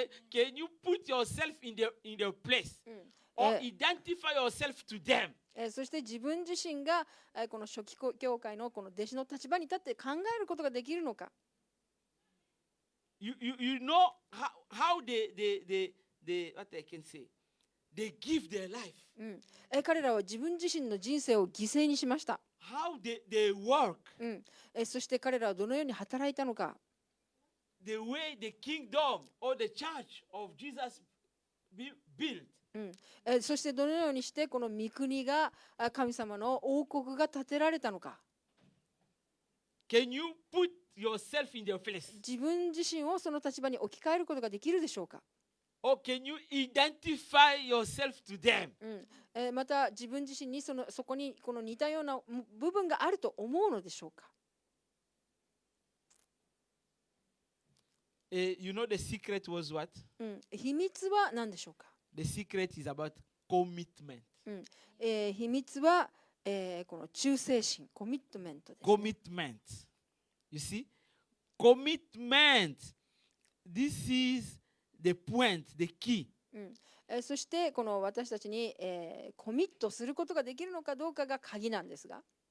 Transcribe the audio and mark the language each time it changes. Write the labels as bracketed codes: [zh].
[en] Can you put yourself in the place or identify yourself to them? [ja] そして自分自身がこの初期教会のこの弟子の立場に立って考えることができるのか。 [en] You know how they what I can say, they give their life. [ja] 彼らは自分自身の人生を犠牲にしました。 [en] How they work. [ja] そして彼らはどのように働いたのか。 [en] The way the kingdom or the church of Jesus built. [ja] そしてどのようにしてこの御国が神様の王国が建てられたのか。 [en] Can you put yourself in their place? [ja] 自分自身をその立場に置き換えることができるでしょうか。 [en] Or can you identify yourself to them? [ja] また自分自身にそこにこの似たような部分があると思うのでしょうか。 [en] You know the secret was what? [ja] 秘密は何でしょうか。 [en] The secret is about commitment. [ja] 秘密は、この忠誠心、コミットメントです、ね。 [en] Commitment. You see? Commitment. This is the point, the key. [ja] そしてこの私たちに、コミットすることができるのかどうかが鍵なんですが。